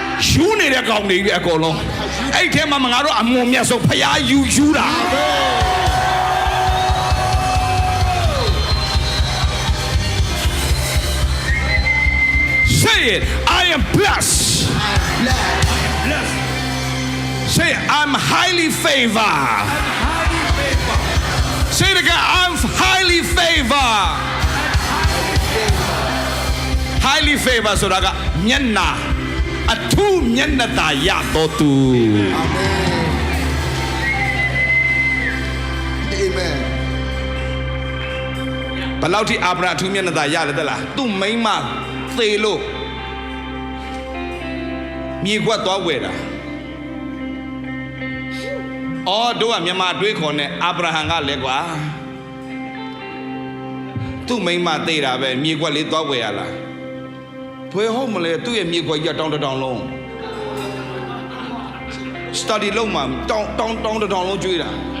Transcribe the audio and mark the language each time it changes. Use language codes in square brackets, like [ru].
[my] ယူနေတဲ့ကောင်တွေပဲအကုန်လုံးအဲ့ထဲမှာငါတို့အမွန်မြတ်ဆုံးဖျားယူတာ [en] Say it, I am blessed. Say it, I'm highly favored. Say it again, I'm highly favored. Highly favored [my] ဆိုတာကမျက်နှာအထူးမျက်နှာသာရတော်သူ [en] Amen. [my] ဘယ်လောက်ထိအာဗြဟံအထူးမျက်နှာသာရလဲတဲ့လားသူ့မိန်းမသေလို့မြေခွက်သွားဝယ်တာအော်တို့ကမြန်မာတွေးခေါ်နဲ့အာဗြဟံကလည်းကွာသူ့မိန်းမသေတာပဲမြေခွက်လေးသွားဝယ်ရလားဘယ်ဟုတ်မလဲသူ့ရဲ့မြေခွက်ကြီးတောင်းတောင်းလုံး study လုံးမှာတောင်းတောင်းလုံးကျွေးတာ